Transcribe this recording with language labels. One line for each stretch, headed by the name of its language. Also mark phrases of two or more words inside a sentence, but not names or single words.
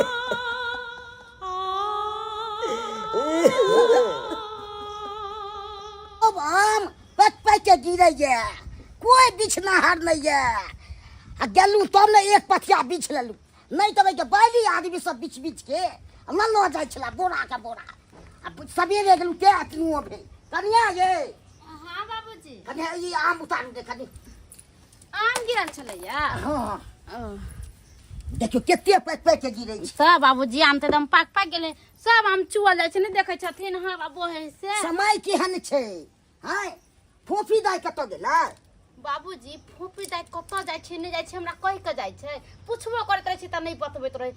Maithili: अब हम पच के गिरे ये, कोई बिछनाहार नहीं है। आ गेलू तब ने एक पथिया बिछ लेलू, नहीं तो के बैली आदमी सब बिछ के न लो जाय छला बोरा का बोरा। अब सवेरे गेलू के अतनुओ भे कनिया ये। हाँ बाबूजी, कनिया ये आम उतारू दे कनी। आम गिरल छलैया? हां देखियो केते पच के गिरै छै सब बाबूजी, आम तो एकदम पाक गेले, सब आम चुअल जाय छै, ने देखै छथिन। हाँ बाबू है से समय केहन छै? हां फोफी दाय कत गेलै? बाबूजी फूफी दाय कत जाय छै नहीं जाय छै हमरा कह के जाय छै, पुछबो करत रहे छै त नहीं बतबैत रहे।